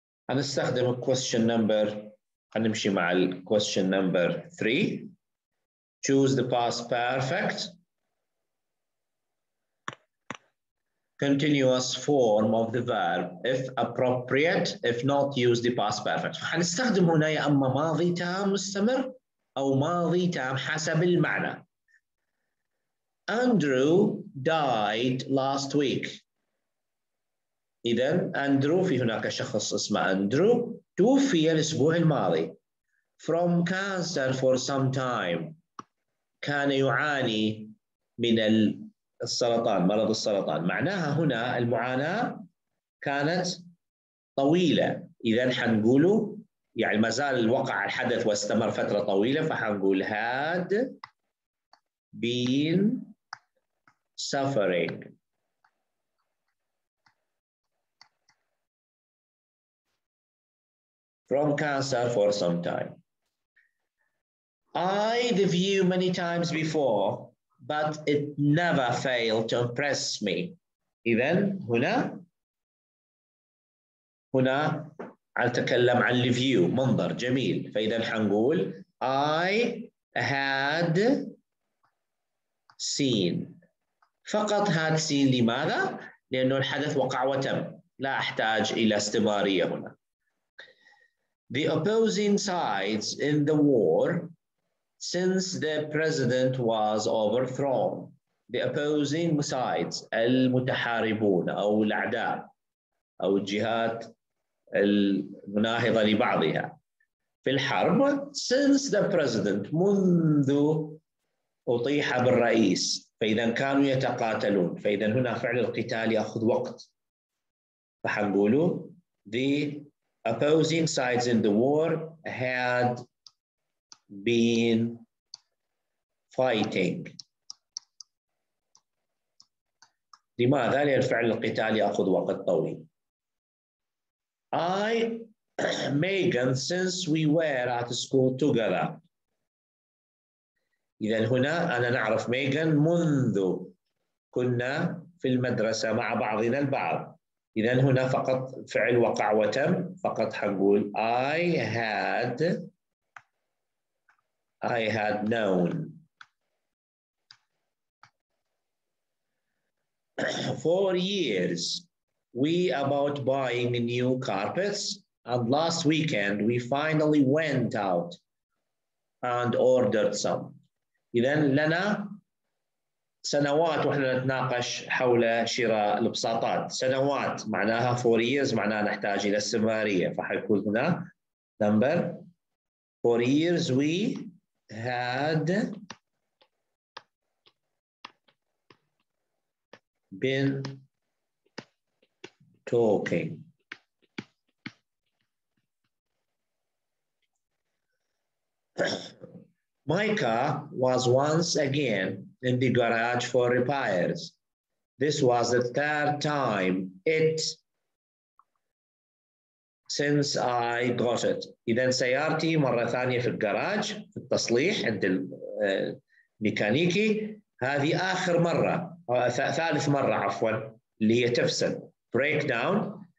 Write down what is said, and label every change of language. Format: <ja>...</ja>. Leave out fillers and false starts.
<ar>هنستخدم</ar> <en>question number،</en> <ar>هنمشي مع</ar> <en>question number 3. Choose the past perfect continuous form of the verb if appropriate, if not use the past perfect.</en> <ar>فحنستخدم هنا يا أما ماضي تام مستمر أو ماضي تام حسب المعنى.</ar> <en>Andrew died last week.</en> <ar>إذن أندرو، في هناك شخص اسمه أندرو توفي الأسبوع الماضي.</ar> <en>From cancer for some time.</en> <ar>كان يعاني من السرطان، مرض السرطان. معناها هنا المعاناة كانت طويلة، إذن حنقوله يعني ما زال وقع الحدث واستمر فترة طويلة، فحنقول</ar> <en>had been suffering. From cancer for some time. I the view many times before, but it never failed to impress me.</en> <ar>إذن هنا أتكلم عن الفيو، منظر جميل، فإذا حنقول</ar> <en>I had seen.</en> <ar>فقط</ar> <en>had seen.</en> <ar>لماذا؟ لأنه الحدث وقع وتم، لا أحتاج إلى استمرارية هنا.</ar> <en>The opposing sides in the war since the president was overthrown. The opposing sides،</en> <ar>المتحاربون أو الأعداء أو الجهات المناهضة لبعضها في الحرب.</ar> <en>Since the president،</en> <ar>منذ أطيح بالرئيس، فإذا كانوا يتقاتلون، فإذا هنا فعل القتال يأخذ وقت، فحنقولوا</ar> <en>the opposing sides in the war had been fighting.</en> <ar>لماذا؟ لأن فعل القتال يأخذ وقت طويل.</ar> <en>I, Megan, since we were at school together.</en> <ar>إذا هنا أنا نعرف ميغان منذ كنا في المدرسة مع بعضنا البعض. إذا هنا فقط فعل وقع وتم، فقط حنقول</ar> <en>I had known. For years, we about buying new carpets, and last weekend we finally went out and ordered some.</en> <ar>إذا لنا سنوات وإحنا نتناقش حول شراء البساطات. سنوات معناها</ar> <en>4 years،</en> <ar>معناها نحتاج إلى استمرارية، فحيكون هنا</ar> <en>number 4 years we had been talking. My car was once again in the garage for repairs. This was the 3rd time since I got it.</en> <ar>إذا سيارتي مرة ثانية في الجراج في التصليح عند الميكانيكي، هذه آخر مرة، ثالث مرة عفوا، اللي هي تفسد</ar> <en>break down.</en>